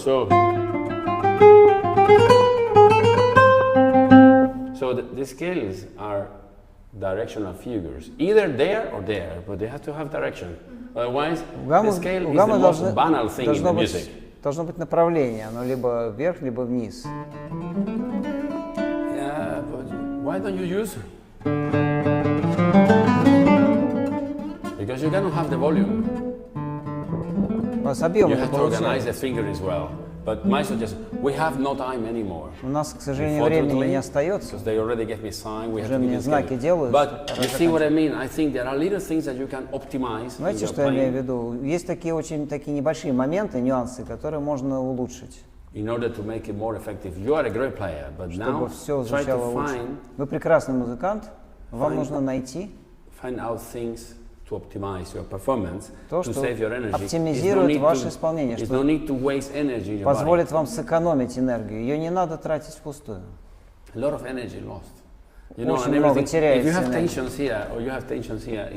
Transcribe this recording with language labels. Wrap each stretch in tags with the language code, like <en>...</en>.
<en>So the scales are directional figures, either there or there, but they have to have direction. Otherwise, the scale is the most banal thing in the music.</en> <ru>Должно быть направление, оно либо вверх, либо вниз.</ru> <en>Yeah, but why don't you use it? Because you cannot have the volume. You have to organize the finger as well. But my suggestion, we have no time anymore.</en> <ru>У нас, к сожалению, времени не остается.</ru> <en>Because they already gave me sign, we have</en> <ru>Уже</ru> <en>to</en> <ru>мне знаки делают.</ru> <en>But you see what I mean? I think there are little things that you can optimize.</en> <ru>Знаете, что я имею в виду? Есть такие очень небольшие моменты, нюансы, которые можно улучшить.</ru> <en>In order to make it more effective. You are a great player, but now try to find.</en> <ru>Вы прекрасный музыкант. Вам нужно найти.</ru> <en>Find out things to optimize your performance,</en> <ru>то,</ru> <en>to save your energy.</en> <ru>Оптимизирует ваше исполнение, что позволит вам сэкономить энергию. Ее не надо тратить впустую. Очень много теряется энергии.</ru>